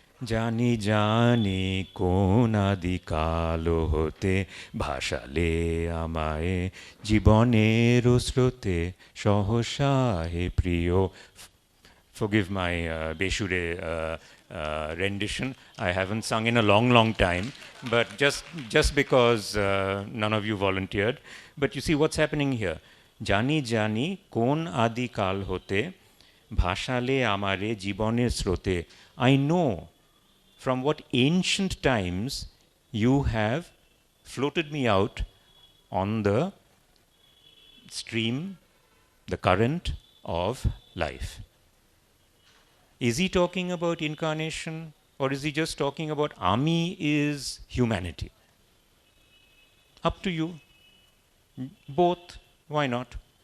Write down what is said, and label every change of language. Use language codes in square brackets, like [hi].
[bn] জানি জানি কোন আদিকাল হতে ভাসালে আমায় জীবনের স্রোতে সহসা হে প্রিয়. [en] Forgive my Beshure rendition. I haven't sung in a long time, but just because none of you volunteered. But you see what's happening here. [bn] জানি জানি কোন আদিকাল হতে ভাসালে আমারে জীবনের স্রোতে. [en] I know from what ancient times you have floated me out on the stream, the current of life. Is he talking about incarnation, or is he just talking about Ami is humanity? Up to you. Both. Why not?